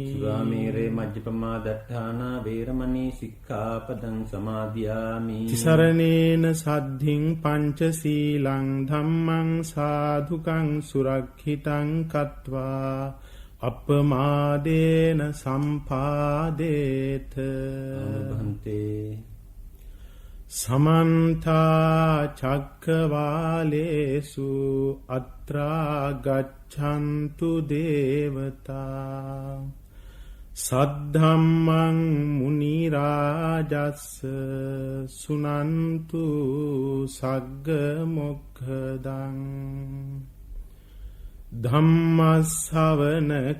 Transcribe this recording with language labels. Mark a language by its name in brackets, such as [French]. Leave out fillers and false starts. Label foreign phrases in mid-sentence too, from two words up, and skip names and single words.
[Pali] සුරාමේරේ මජ්ජපමා දට්ඨානා වේරමණී සික්ඛාපදං සමාදියාමි තිසරණේන සද්ධින් පංචශීලං ධම්මං සාධුකං සුරක්ෂිතං කତ୍වා අපමාදේන සම්පාදේත භන්තේ समन्ता चक्रवालेषु अत्रा गच्छन्तु देवता සද්ධම්මං මුනි රාජස්ස සුනන්තු සග්ග මොක්ඛදං [Sinhala] ධම්ම ශ්‍රවණ